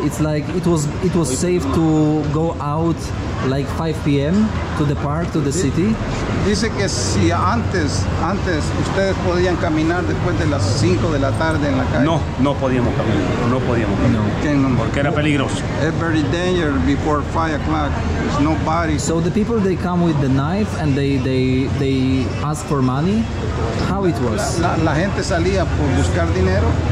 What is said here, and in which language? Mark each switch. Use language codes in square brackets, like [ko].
[en] It's like it was safe to go out like 5 p.m. to the park, to the city. [es] Dice que si antes ustedes podían caminar después de las 5 de la tarde en la calle. No podíamos caminar, no podíamos caminar. Porque era peligroso. [en] It's very dangerous before 5 o'clock. There's nobody. So the people, they come with the knife and they ask for money. How it was? [es] La gente salía por buscar dinero.